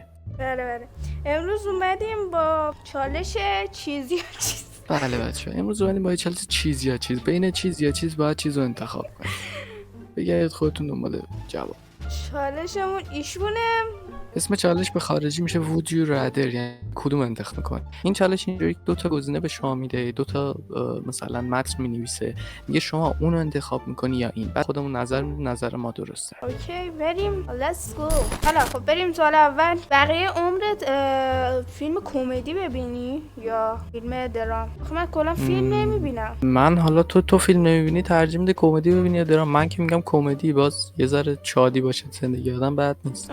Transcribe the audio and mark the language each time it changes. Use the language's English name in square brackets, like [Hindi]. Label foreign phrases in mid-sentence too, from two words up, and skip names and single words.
[Persian] بله امروز اومدیم با چالش چیزی یا چیز. بله بچه امروز اومدیم با چالش چیز یا چیز. بین چیز یا چیز باید چیز رو انتخاب کنید. بگید خودتون دنبال جواب. چالشمون ایشونه. اسم چالش به خارجی میشه [English] would you rather، [Persian] یعنی کدوم انتخاب میکنی. این چالش اینجوری دو تا گزینه به شما میده، دو تا مثلا متن مینویسه، میگه شما اون رو انتخاب میکنی یا این، بعد خودمون نظر میدیم، نظر ما درسته. اوکی بریم، [English] let's go. [Persian] حالا خب بریم سوال اول. بقیه عمرت فیلم کمدی ببینی یا فیلم درام؟ خب من کلا فیلم نمیبینم. من حالا تو فیلم نمیبینی، ترجیح میده کمدی ببینی یا درام؟ من که میگم کمدی، باز یه ذره شادی باشه زندگی آدم، بد نیست.